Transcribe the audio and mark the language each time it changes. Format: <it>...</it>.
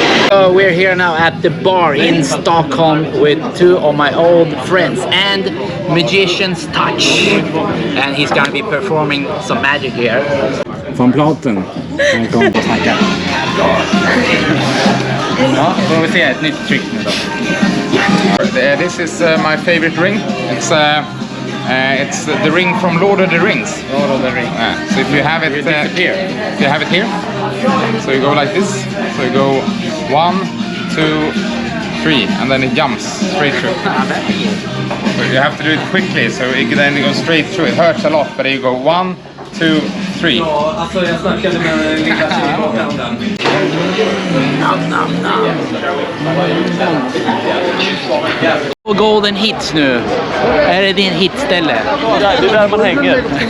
<en>So we're here now at the bar in Stockholm with two of my old friends and Magician's Touch, and he's gonna be performing some magic here.</en> <sv>Van Platen. Han kommer och snackar. Ja, får vi se ett nytt trick nu då.</sv> <en>This is my favorite ring. It's the ring from Lord of the Rings. Lord of the Rings. So if you have it here, if you have it here, so you go like this. So you go 1, 2, 3, and then it jumps straight through. So you have to do it quickly, so then it goes straight through. It hurts a lot, but you go 1, 2, 3.</en> <sv>Alltså jag snackade med Niklas Och Golden Hits nu. Är det din hitställe? Det är där man hänger.</sv>